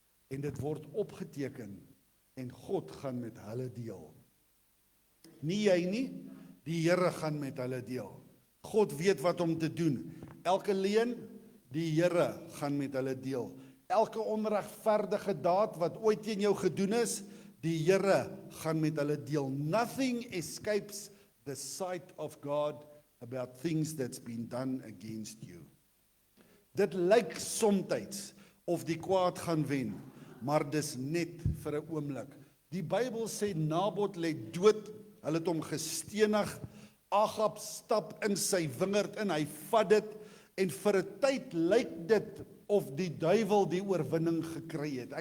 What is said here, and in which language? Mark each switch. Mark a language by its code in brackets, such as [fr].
[af] En dit word opgeteken en God gaan met hulle deel. Nie jy nie, die Here gaan met hulle deel. God weet wat om te doen. Elke leuen, die Here gaan met hulle deel. Elke onregverdige daad wat ooit teen jou gedoen is, die Here gaan met hulle deel. [en] Nothing escapes the sight of God about things that's been done against you. [af] Dit lyk soms of die kwaad gaan wen, maar dis net vir 'n oomblik. Die Bybel sê Nabot lê dood, hulle het hom gestenig, Agab stap in sy wingerd in, hy vat dit, en vir 'n tyd lyk dit of die duiwel die oorwinning gekry het.